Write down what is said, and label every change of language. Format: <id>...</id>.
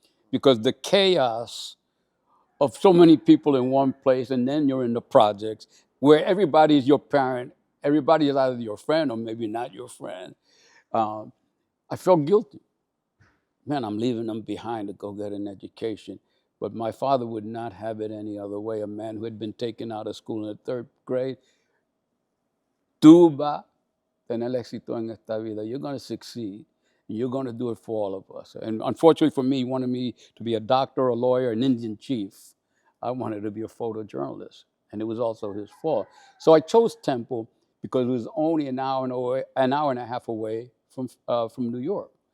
<en>Because the chaos of so many people in one place, and then you're in the projects, where everybody is your parent, everybody is either your friend or maybe not your friend. I felt guilty. Man, I'm leaving them behind to go get an education. But my father would not have it any other way. A man who had been taken out of school in the 3rd grade.</en> <es>Tú vas a tener éxito en esta vida.</es> <en>You're going to succeed. You're going to do it for all of us. And unfortunately for me, he wanted me to be a doctor, a lawyer, an Indian chief. I wanted to be a photojournalist. And it was also his fault. So I chose Temple because it was only an hour and a half away from New York.</en>